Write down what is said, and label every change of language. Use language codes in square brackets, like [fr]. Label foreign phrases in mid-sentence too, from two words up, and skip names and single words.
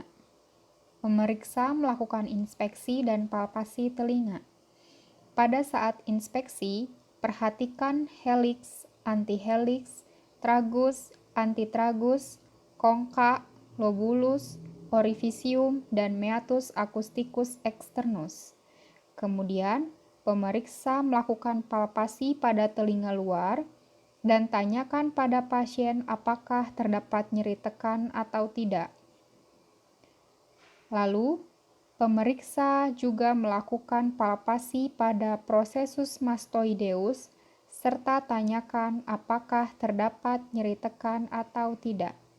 [id] Pemeriksa melakukan inspeksi dan palpasi telinga. Pada saat inspeksi, perhatikan heliks, antiheliks, tragus, antitragus, kongka, lobulus, orifisium, [la] dan meatus acousticus externus. [id] Kemudian, pemeriksa melakukan palpasi pada telinga luar dan tanyakan pada pasien apakah terdapat nyeri tekan atau tidak. Lalu, pemeriksa juga melakukan palpasi pada prosesus mastoideus serta tanyakan apakah terdapat nyeri tekan atau tidak.